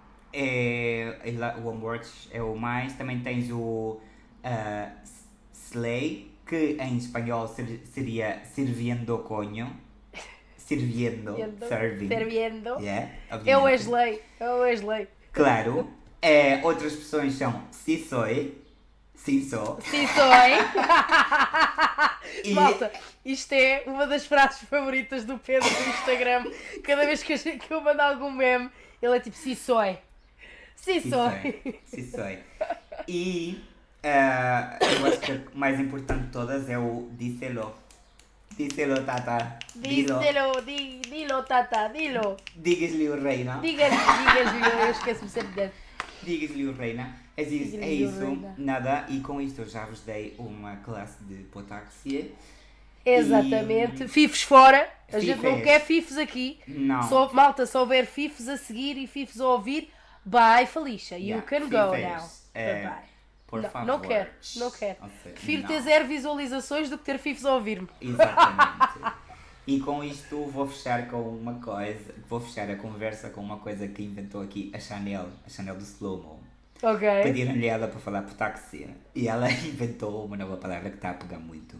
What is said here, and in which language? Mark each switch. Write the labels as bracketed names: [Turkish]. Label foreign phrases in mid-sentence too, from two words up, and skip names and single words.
[Portuguese] o Onwards é o mais. Também tens o Slay, que em espanhol seria [Spanish] Sirviendo Coño. Sirviendo. [English] Serving. [Spanish] Serviendo. [English] Yeah, [Portuguese] É o obviamente. Wesley. Claro. Outras expressões são [Spanish] si soy. [Portuguese] Sim, sou. [Spanish] Sim, soy. [Portuguese] E- Malta, isto é uma das frases favoritas do Pedro no Instagram. Cada vez que eu mando algum meme, ele é tipo, sim, [Spanish] soy. [Portuguese] Sim, [Spanish] Si soy. Si soy. [Portuguese] E eu acho que o mais importante de todas é o díselo. [Spanish] Díselo, tata. Dilo. Dilo, tata, dilo. [Portuguese] Digas-lhe o reina. Digas-lhe, eu esqueço-me sempre de Digas-lhe o reina. É Digas-lhe o isso. reina. Nada. E com isto eu já vos dei uma classe de potáxia. Exatamente. Fifos fora. A gente não Fifes. quer fifos aqui. Não. Malta, se houver fifos a seguir e fifos a ouvir, [English] bye, Felicia. You Yeah, can go [Portuguese] fifes. [English] now. Bye-bye. [Spanish] Por [Portuguese] Não, [Spanish] favor. [Portuguese] não quero. Ou seja, Prefiro não. ter 0 visualizações do que ter fifos a ouvir-me. Exatamente. E com isto vou fechar com uma coisa. Vou fechar a conversa com uma coisa que inventou aqui a Chanel do Slow-Mo. Ok. Pediram-lhe ela para falar potáxia e ela inventou uma nova palavra que está a pegar muito.